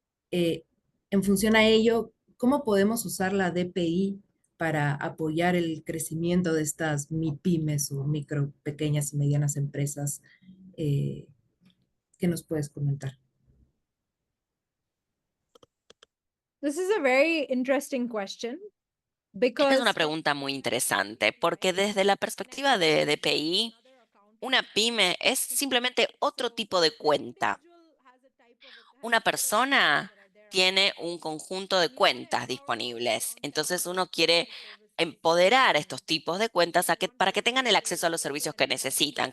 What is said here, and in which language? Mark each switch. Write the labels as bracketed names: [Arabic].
[Spanish] En función a ello, ¿cómo podemos usar la DPI para apoyar el crecimiento de estas MIPYMES o micro, pequeñas y medianas empresas? ¿Qué nos puedes comentar? [English] This is a very interesting question [Spanish] Esta es una [English] because [Spanish] pregunta muy interesante porque desde la perspectiva de DPI, una pyme es simplemente otro tipo de cuenta. Una persona tiene un conjunto de cuentas disponibles. Entonces uno quiere empoderar a estos tipos de cuentas para que tengan el acceso a los servicios que necesitan.